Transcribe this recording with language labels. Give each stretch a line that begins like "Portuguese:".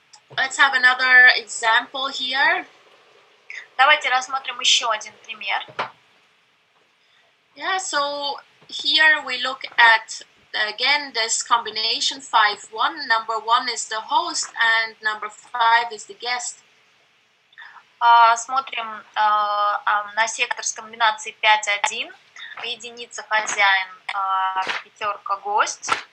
English: Let's have another example here.
Russian: Давайте рассмотрим еще один пример.
English: Yeah, so here we look at again this combination 5-1. Number 1 is the host and number 5 is the guest.
Russian: Смотрим на сектор с комбинацией 5-1. Единица хозяин, пятерка гость.